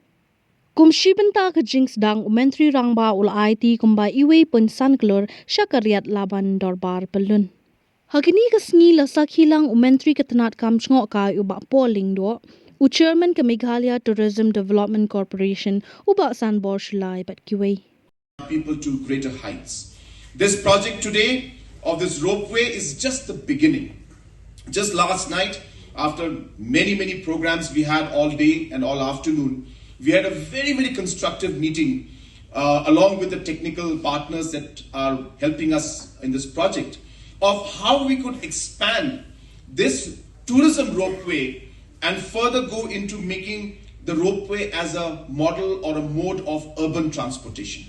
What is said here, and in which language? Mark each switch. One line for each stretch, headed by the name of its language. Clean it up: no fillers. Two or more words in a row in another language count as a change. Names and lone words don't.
Khasi: Kumshi benta ka jing sedang umentri rangba ul IT kumba iwe pun san Klur syakariat laban dorbar pelun. Hakini ka sngi la sakhilang umentri ka tanat kam chungok kai uba polling do. U chairman ka Meghalaya Tourism Development Corporation uba san bor shilai bat kiwe.
English: People to greater heights. This project today of this ropeway is just the beginning. Just last night, after many programs we had all day and all afternoon, we had a very constructive meeting along with the technical partners that are helping us in this project of how we could expand this tourism ropeway and further go into making the ropeway as a model or a mode of urban transportation.